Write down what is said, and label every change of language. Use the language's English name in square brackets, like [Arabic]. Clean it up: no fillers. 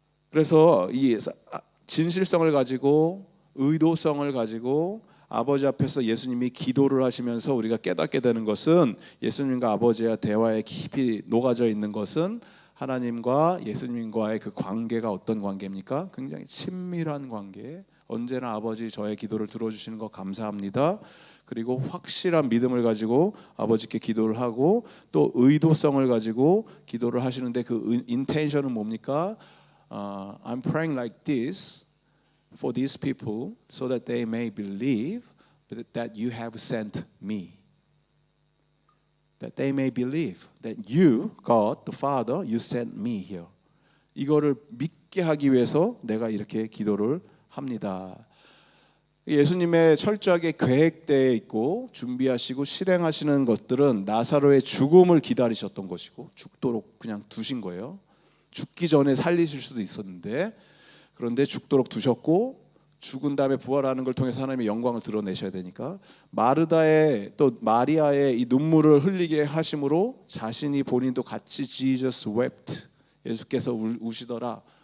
[Korean] 그래서 이 진실성을 가지고 의도성을 가지고 아버지 앞에서 예수님이 기도를 하시면서 우리가 깨닫게 되는 것은 예수님과 아버지의 대화에 깊이 녹아져 있는 것은 하나님과 예수님과의 그 관계가 어떤 관계입니까? 굉장히 친밀한 관계. 언제나 아버지 저의 기도를 들어주시는 거 감사합니다. 그리고 확실한 믿음을 가지고 아버지께 기도를 하고 또 의도성을 가지고 기도를 하시는데 그 인텐션은 뭡니까? [English] I'm praying like this for these people so that they may believe that you have sent me. That they may believe that you, God, the Father, you sent me here. [Korean] 이거를 믿게 하기 위해서 내가 이렇게 기도를 합니다. 예수님의 철저하게 계획되어 있고 준비하시고 실행하시는 것들은 나사로의 죽음을 기다리셨던 것이고 죽도록 그냥 두신 거예요. 죽기 전에 살리실 수도 있었는데 그런데 죽도록 두셨고 죽은 다음에 부활하는 걸 통해서 하나님의 영광을 드러내셔야 되니까 마르다의 또 마리아의 이 눈물을 흘리게 하심으로 자신이 본인도 같이 [English] Jesus wept, [Korean] 예수께서 우시더라.